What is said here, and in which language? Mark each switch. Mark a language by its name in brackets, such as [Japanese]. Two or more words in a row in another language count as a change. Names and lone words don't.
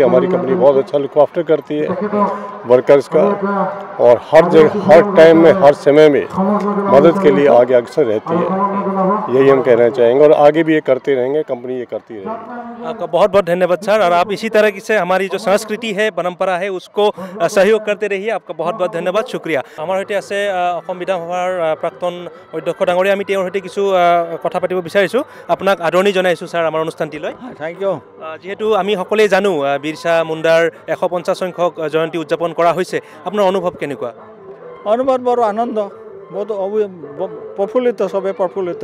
[Hindi] हमारी कंपनी बहुत अच्छा [English] look after [Hindi] करती है वर्कर्स का और हर जगह हर टाइम में हर समय में मदद के लिए आगे अक्सर रहती है। यही हम कहना चाहेंगे और आगे भी ये करते रहेंगे, कंपनी ये करती रहेगी। आपका बहुत बहुत धन्यवाद सर। और आप इसी तरह से हमारी जो संस्कृति है परंपरा है उसको सहयोग करते रहिए। आपका बहुत बहुत धन्यवाद, शुक्रिया। हमारे सहित [Assamese] আছে অসম বিধানসভাৰ প্ৰাক্তন অধ্যক্ষ ডাঙৰীয়া। আমি তেওঁৰ সৈতে কিছু কথা পাতিব বিচাৰিছোঁ। আপোনাক আদৰণি জনাইছোঁ ছাৰ আমাৰ অনুষ্ঠানটিলৈ। [English] thank you. [Assamese] যিহেতু আমি সকলোৱে জানো বিৰছা মুণ্ডাৰ 150 সংখ্যক জয়ন্তী উদযাপন কৰা হৈছে, আপোনাৰ অনুভৱ কেনেকুৱা? অনুভৱ বৰ আনন্দ, বহুত প্ৰফুল্লিত, চবেই প্ৰফুল্লিত।